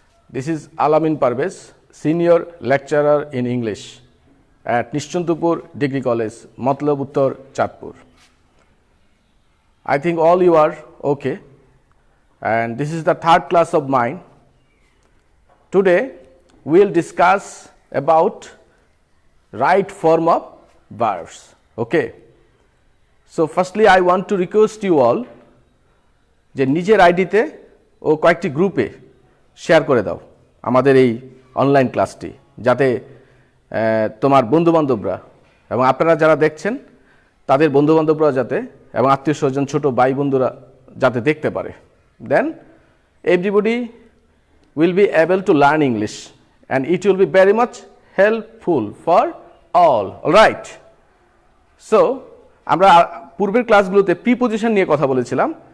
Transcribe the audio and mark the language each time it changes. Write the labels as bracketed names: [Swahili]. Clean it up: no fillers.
[English] This is Alamin Parvez, Senior Lecturer in English at Nishchantupur Degree College, Matlab Uttar, Chatpur. I think all you are okay, and this is the third class of mine. Today we will discuss about right form of verbs. Okay. So firstly I want to request you all [Bangla] যে নিজের আইডিতে ও কয়েকটি গ্রুপে share করে দাও আমাদের এই online ক্লাসটি, যাতে তোমার বন্ধুবান্ধবরা এবং আপনারা যারা দেখছেন তাদের বন্ধুবান্ধবরা যাতে এবং আত্মীয় স্বজন ছোট ভাই বন্ধুরা যাতে দেখতে পারে। [English] Then everybody will be able to learn English and it will be very much helpful for all. Alright. [Bangla] So আমরা পূর্বের ক্লাসগুলোতে প্রিপজিশন নিয়ে কথা বলেছিলাম।